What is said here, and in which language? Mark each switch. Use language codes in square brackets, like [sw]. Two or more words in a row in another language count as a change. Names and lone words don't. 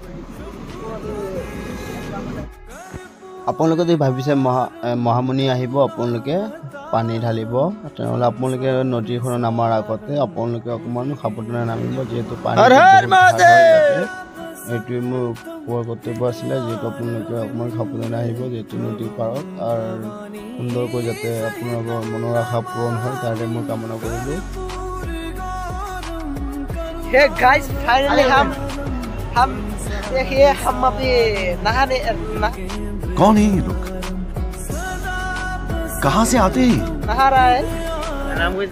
[as] আপোনালোকে যদি ভাবিছে মহামুনি আহিব আপোনালোকে পানী ঢালিব, তেনেহ'লে আপোনালোকে নদীখনত নামাৰ আগতে আপোনালোকে অকণমান সাৱধানে নামিব, যিহেতু পানী এইটোৱে মোৰ কোৱাৰ কৰ্তব্য আছিলে। যিহেতু আপোনালোকে অকণমান সাৱধানে আহিব, যিহেতু নদীৰ পাৰত। আৰু সুন্দৰকৈ যাতে আপোনালোকৰ মনৰ আশা পূৰণ হয় তাৰে মই কামনা কৰিলোঁ। [en] Hey guys, finally [hi] हम देखिए हम अभी नहाने कौन है ये लोग, कहाँ से आते हैं? नहा रहा है [as] নাম কৈছে